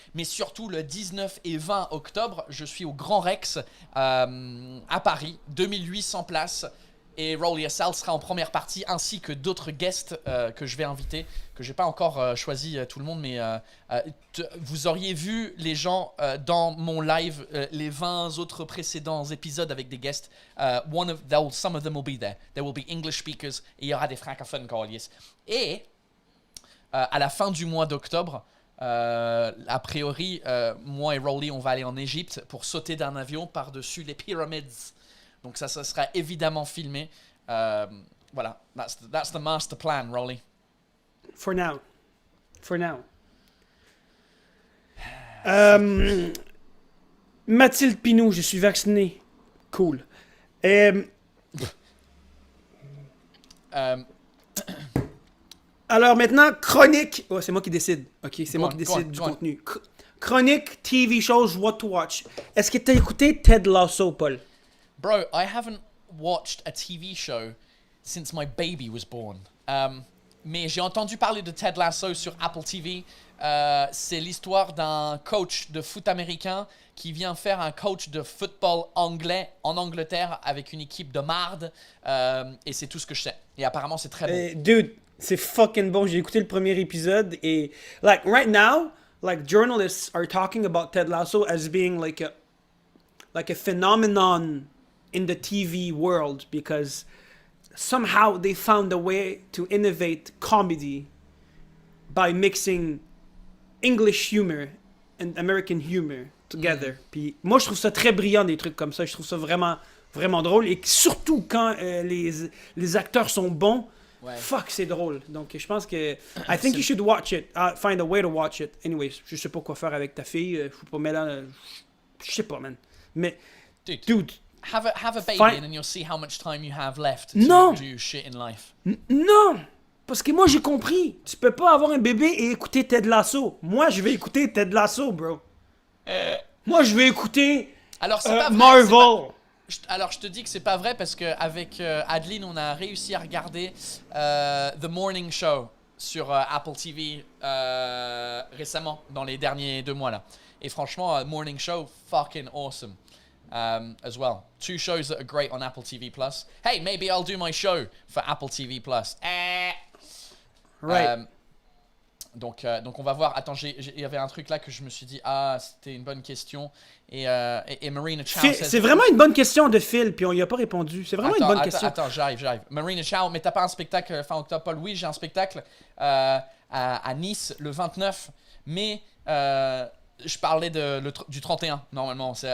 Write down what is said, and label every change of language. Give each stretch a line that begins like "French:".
French: Mais surtout le 19 et 20 octobre, je suis au Grand Rex à Paris, 2800 places. Et Rowley Assal sera en première partie, ainsi que d'autres guests que je vais inviter, que j'ai pas encore choisi tout le monde, mais vous auriez vu les gens dans mon live, les 20 autres précédents épisodes avec des guests.
English: Some of them will be there. There will be English speakers,
French: et il y aura des francophones, Corliss. Et à la fin du mois d'octobre, a priori, moi et Rowley, on va aller en Égypte pour sauter d'un avion par-dessus les pyramides. Donc ça sera évidemment filmé.
English: Voilà, that's the master plan, Rowley. For now.
French: Mathilde Pinou, je suis vacciné. Cool. Alors maintenant, chronique. Oh, c'est moi qui décide. Ok, c'est moi qui décide du contenu.
English: Chronique, TV shows, what to watch.
French: Est-ce que t'as écouté Ted Lasso, Paul?
English: Bro, I haven't watched a TV show since my baby was born.
French: Mais j'ai entendu parler de Ted Lasso sur Apple TV. C'est l'histoire d'un coach de foot américain qui vient faire un coach de football anglais en Angleterre avec une équipe de marde. Et c'est tout ce que je sais. Et apparemment, c'est très bon. Dude, c'est fucking bon. J'ai écouté le premier épisode et,
English: like, right now, like, journalists are talking about Ted Lasso as being like a phenomenon in the TV world because somehow they found a way to innovate comedy by mixing English humor and American humor together.
French: Puis moi, je trouve ça très brillant, des trucs comme ça. Je trouve ça vraiment, vraiment drôle. Et surtout quand les acteurs sont bons, fuck, c'est drôle. Donc, je pense que...
English: I think you should watch it. Find a way to watch it.
French: Anyways, je sais pas quoi faire avec ta fille. Faut pas mettre... Je sais pas, man. Mais, dude
English: have a baby and then you'll see how much time you have left to do shit in life.
French: Non! Parce que moi, j'ai compris. Tu peux pas avoir un bébé et écouter Ted Lasso. Moi, je vais écouter Ted Lasso, bro. Moi, je vais écouter alors, c'est pas vrai, Marvel. Alors, je te dis que c'est pas vrai parce qu'avec Adeline, on a réussi à regarder The Morning Show sur Apple TV récemment, dans les derniers 2 mois là. Et franchement,
English: Morning Show, fucking awesome. As well. 2 shows that are great on Apple TV Plus. Hey, maybe I'll do my show for Apple TV Plus. Right.
French: Donc on va voir. Attends, il y avait un truc là que je me suis dit, ah, c'était une bonne question. Et Marina Chow C'est vraiment une bonne question de Phil, puis on y a pas répondu. C'est vraiment une bonne question. Attends, j'arrive. Marina Chow, mais t'as pas un spectacle fin octobre, Paul? Oui, j'ai un spectacle à Nice le 29, mais je parlais du 31 normalement.